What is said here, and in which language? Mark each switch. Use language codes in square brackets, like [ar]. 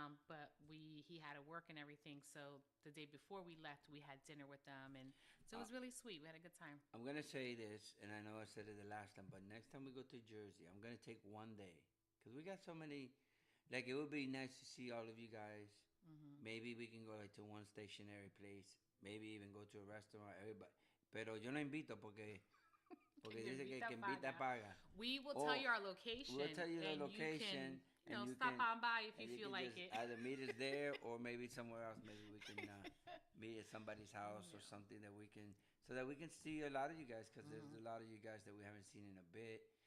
[en] But he had to work and everything, so the day before we left, we had dinner with them, and so it was really sweet. We had a good time. I'm gonna say this, and I know I said it the last time, but next time we go to Jersey, I'm gonna take one day because we got so many. Like it would be nice to see all of you guys. Maybe we can go to one stationary place. Maybe even go to a restaurant. Everybody, [es] pero yo no invito porque dice que quien invita paga. [en] We will tell you our location. We'll tell you the and location. You can, stop on by if you and feel like just Either meet us there or maybe somewhere else. Maybe we can meet at somebody's house or something so that we can see a lot of you guys because there's a lot of you guys that we haven't seen in a bit.